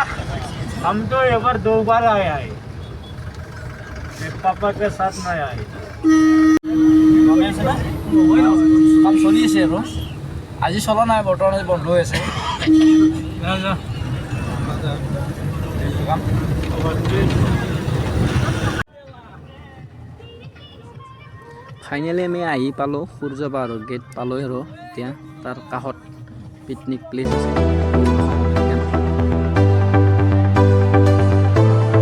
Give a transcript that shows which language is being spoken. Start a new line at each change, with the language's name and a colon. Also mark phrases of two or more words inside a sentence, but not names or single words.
Hindi: हम तो एक बार 2 बार आए हैं, पापा के साथ नहीं आए।
Assamese: কাম চলি আছে আৰু আজি চলা নাই, বৰ্তমান বন্ধ হৈ আছে। ফাইনেলি আমি আহি পালোঁ, সূৰ্য পাহাৰৰ গেট পালোঁ আৰু এতিয়া তাৰ কাষত পিকনিক প্লেচ আছে।